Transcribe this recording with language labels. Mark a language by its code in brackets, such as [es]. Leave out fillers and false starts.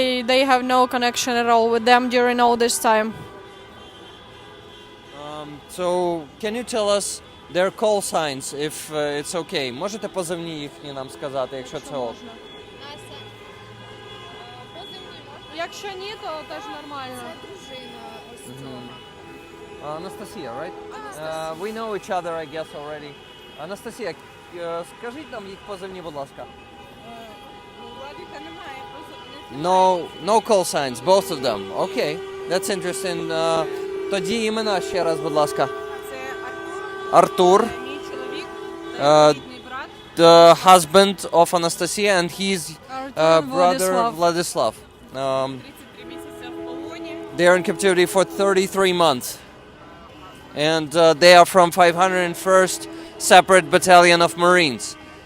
[en] They have no connection at all with them during all this time. So, can you tell us their call signs, if it's okay? [uk] Можете позивні їхні нам сказати, якщо це ок? Настя, позивні можна? Якщо ні, то теж нормально. Це дружина ось цього. [en] Anastasia, right? We know each other, I guess, already. [uk] Anastasia, скажіть нам їх позивні, будь ласка. [en] No call signs, both of them. Okay, that's interesting. [uk] Тоді імена ще раз, будь ласка. Це Артур, мій чоловік, рідний брат. [en] the husband of Anastasia, and his [uk] Артур [en] brother [uk] Владислав. [en] Vladislav. [uk] 33 місяці в полоні. [en] They are in captivity for 33 months. And they are from 501st Separate Battalion of Marines.